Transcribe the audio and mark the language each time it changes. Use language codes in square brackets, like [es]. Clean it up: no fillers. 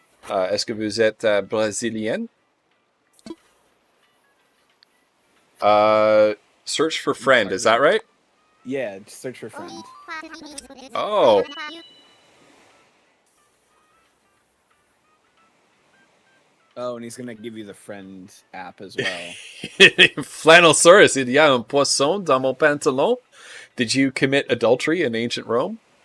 [fr] Est-ce que vous êtes brésilienne? [en] Search for friend, is that right? Yeah, just search for friend. Oh. Oh, and he's gonna give you the friend app as well. [fr] Flanosaurus, il y a un poisson dans mon pantalon. [en] Did you commit adultery in ancient Rome?